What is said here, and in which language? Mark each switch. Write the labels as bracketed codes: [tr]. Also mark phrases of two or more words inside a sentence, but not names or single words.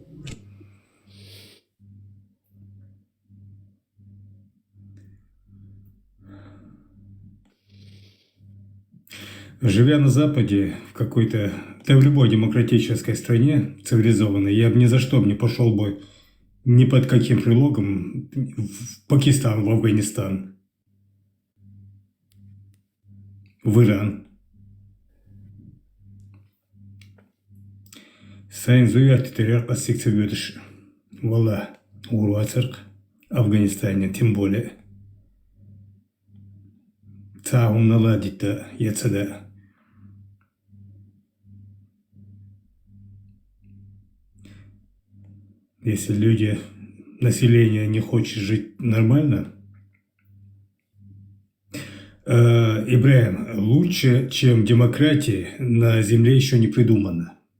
[ru] Живя на Западе, в какой-то, да в любой демократической стране цивилизованной, я бы ни за что бы не пошел бы ни под каким предлогом в Пакистан, в Афганистан, в Иран. Sayın зуятителер пассикцы бюдыш. Вала, Уруацерк, Афганистане, тем более. Цаум наладить-то, яцада. Если люди, население не хочет жить нормально, Ибраим, лучше, чем демократия, на земле еще не придумано.